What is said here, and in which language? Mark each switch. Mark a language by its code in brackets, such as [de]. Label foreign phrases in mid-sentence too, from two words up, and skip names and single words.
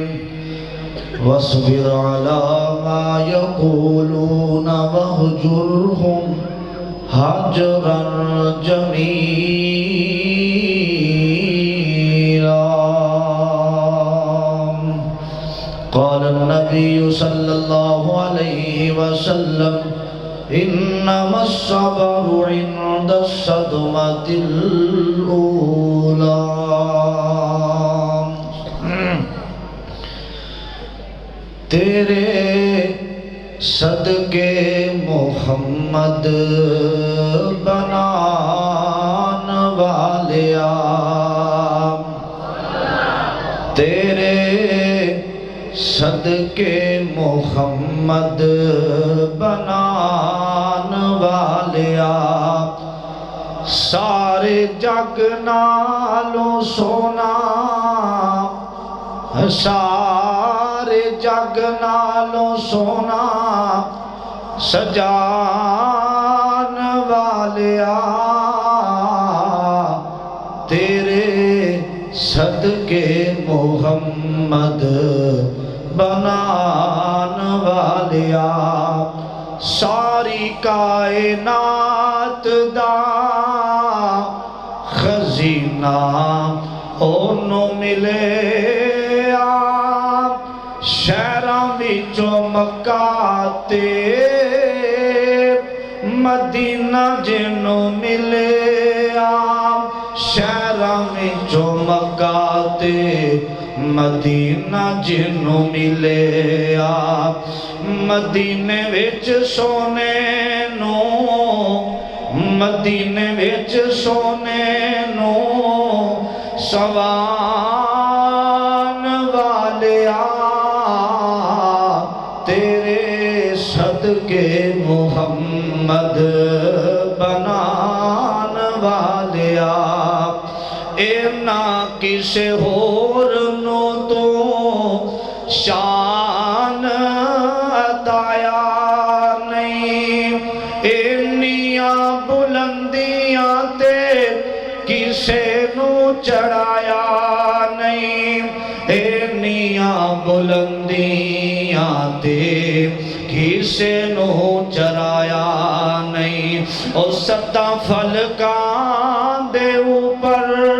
[ar] واصبر علی ما یقولون واہجرہم حجرا جمیلا۔ قال النبی صلی اللہ علیہ وسلم انما الصبر عند الصدمة الأولى۔ [pa] تیرے صدقے محمد بنان والیا، تیرے صدقے محمد بنان والیا، سارے جگ نالوں سونا، سارے جگ نالوں سونا سجان والیا، تیرے صدقے محمد بنان والیا، ساری کائنات دا خزینہ اونوں ملے، شہراں وچوں مکہ تے مدینہ جنوں ملے، شہراں وچوں مکہ تے مدینہ جنوں ملیا مدینے وچ سونے نو مدینے وچ سونے نو سوان والیا تیرے صدقے محمد بنان والیا اینا کسے ہور نو تو شان عطایا نہیں اینیاں بلندیاں تے کسے نو چڑھایا نہیں اینیاں بلندیاں تے کسے نو چڑھایا نہیں او ستاں فلکاں دے اوپر